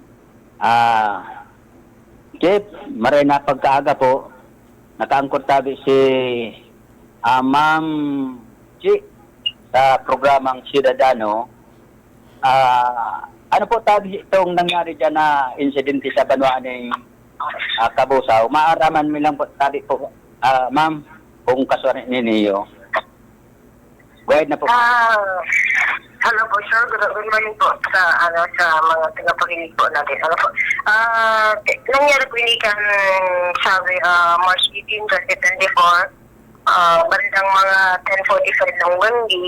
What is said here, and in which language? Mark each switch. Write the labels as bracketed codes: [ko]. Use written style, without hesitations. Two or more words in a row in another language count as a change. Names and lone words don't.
[bik] Jeff, maray na pagkaaga po, nakaangkot tabi si Ma'am G sa programang Ciudadano. [tl] Ano po tabi itong nangyari dyan na insidente sa Banwaan ng Kabusaw? [bik] Maaraman mo lang po tabi po, ma'am, kung kasuanin ninyo. [tl] Go ahead na po. Hello po, sir. [en] Good morning [tl] po sa mga tagapakinig po natin. [bik] Nangyari po ini kan sabi March 18, 2024, bandang mga 10:45 ng Wendy.